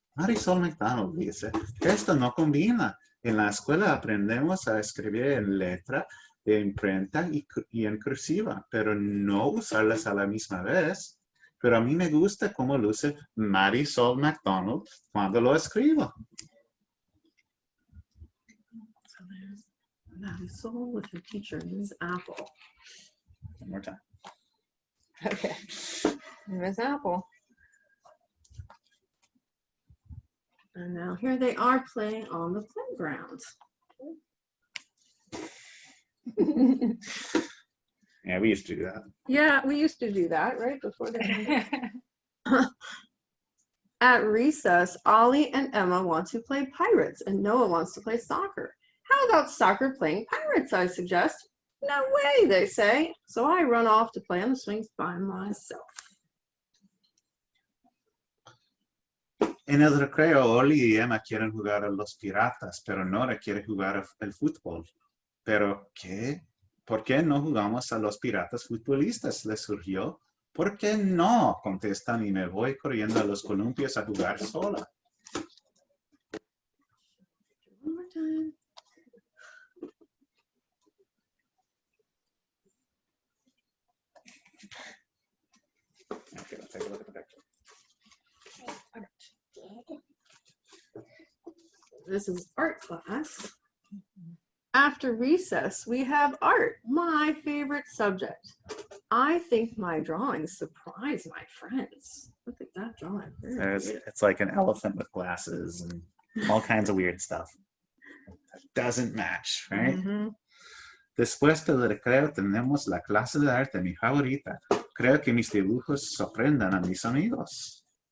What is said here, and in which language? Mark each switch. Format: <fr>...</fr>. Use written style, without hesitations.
<es>Marisol McDonald dice, esto no combina. En la escuela aprendemos a escribir en letra de imprenta y en cursiva, pero no usarlas a la misma vez. Pero a mí me gusta cómo luce Marisol McDonald cuando lo escribo.</es> <en>So there's Marisol with her teacher, Ms. Apple. One more time. Okay. Ms. Apple. And now here they are playing on the playground. Yeah, we used to do that. Yeah, we used to do that, right? Before the pandemic. At recess, Ollie and Emma want to play pirates and Noah wants to play soccer. How about soccer playing pirates, I suggest? No way, they say. So I run off to play on the swings by myself.</en> <es>En el recreo, Oli y Emma quieren jugar a los piratas, pero Nora quiere jugar al fútbol. ¿Pero qué? ¿Por qué no jugamos a los piratas futbolistas? Les surgió. ¿Por qué no? Contestan y me voy corriendo a los columpios a jugar sola.</es> <en>One more time. Okay, let's take a look at the picture. This is art class. After recess, we have art, my favorite subject. I think my drawings surprise my friends. Look at that drawing. It's like an elephant with glasses and all kinds of weird stuff. That doesn't match, right? Mm-hmm.</en> <es>Después del recreo tenemos la clase de arte, mi favorita. Creo que mis dibujos sorprendan a mis amigos.</es>